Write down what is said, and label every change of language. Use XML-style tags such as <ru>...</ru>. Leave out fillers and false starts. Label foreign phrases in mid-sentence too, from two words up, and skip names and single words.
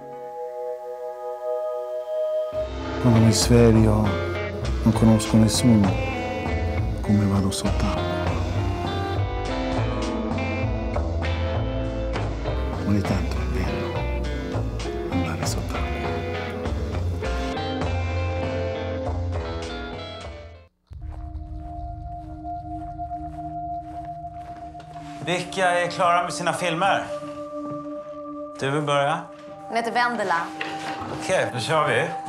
<it>Quando mi sveglio non conosco nessuno, come vado sott'acqua. Ogni tanto è bello andare sott'acqua.</it> <sv>Vilka är klara med sina filmer? Du vill börja? Hon heter Vendela. Okej, då kör vi.</sv>